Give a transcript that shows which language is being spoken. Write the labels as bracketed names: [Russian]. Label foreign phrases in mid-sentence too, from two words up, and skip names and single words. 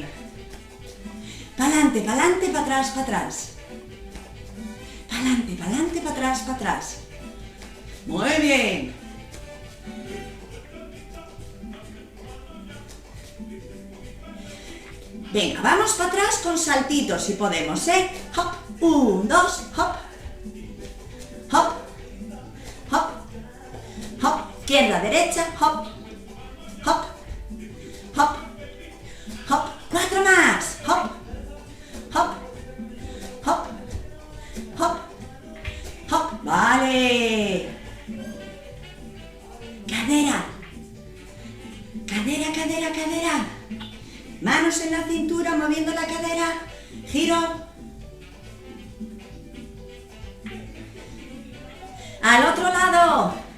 [Spanish] Para adelante, para atrás, para atrás. Para adelante, para atrás, para atrás. Muy bien. Venga, vamos para atrás con saltitos si podemos, ¿eh? Hop. 1, 2, hop. Hop. Hop. Hop. Izquierda, derecha, hop. Hop. Hop. Hop. 4 más. Hop. Hop. Hop. Hop. Hop. Vale. Cadera. Cadera, cadera, cadera. Manos en la cintura, moviendo la cadera. Giro. Al otro lado.